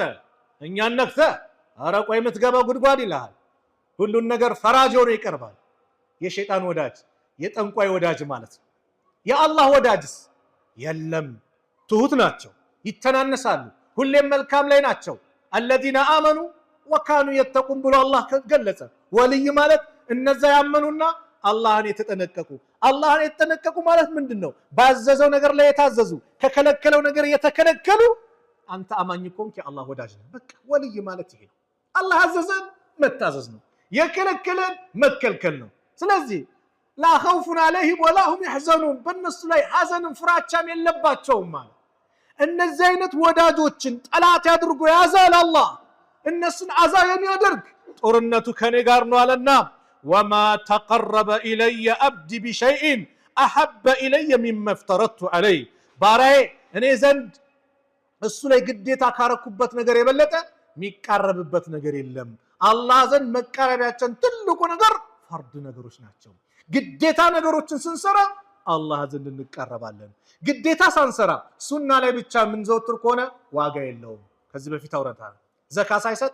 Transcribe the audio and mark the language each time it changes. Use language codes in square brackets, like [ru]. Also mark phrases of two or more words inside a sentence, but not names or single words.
[am] እኛን ነክተ አረቆ የምትገባ ጉድጓድ ይላል ሁሉን ነገር ፈራጅ ሆኖ ይቀርባል የሸይጣን ወዳጅ የጠንቋይ ወዳጅ ማለት ነው የአላህ ወዳጅስ የለም ትሁት ናቸው ይተናነሳሉ ሁሌም መልካም ላይ ናቸው [ar] الذين آمنوا وكانوا يتقون [am] ብሎ አላህ ገለጸ ወልይ ማለት እነዛ ያመኑና አላህን የተጠነቀቁ ማለት ምንድነው ባዘዘው ነገር ላይ የታዘዙ ከከለከለው ነገር የተከለከሉ አንተ አማኝ ኮንክ የአላህ ወዳጅ ነህ በቃ ወልይ ማለት ይሄ ነው አላህ አዘዘን መታዘዝ ነው የከለከለን መከልከል ነው ስለዚህ [ar] لا خوف عليهم ولا هم يحزنون [am] በእነሱ ላይ ሐዘንም ፍራቻም የለባቸውም ማለት እነዚህ አይነት ወዳጆችን ጠላት ያድርጎ ያዛል አላህ እነሱን አዛ የሚያደርግ ጦርነቱ ከኔ ጋር ነው አለና [ar] وما تقرب الي عبدي بشيء احب الي مما افترضت عليه [am] ባሪያዬ እኔ ዘንድ እሱ ላይ ግዴታ ካረኩበት ነገር የበለጠ የሚቃረብበት ነገር የለም አላህ ዘንድ መቃረቢያችን ትልቁ ነገር ፈርድ ነገሮች ናቸው ግዴታ ነገሮችን ስንሰራ አላህ ዘንድ እንቀርባለን ግዴታ ሳንሰራ ሱና ላይ ብቻ ምን ዘውትር ከሆነ ዋጋ የለውም ከዚህ በፊት አውርተናል ዘካ ሳይሰጥ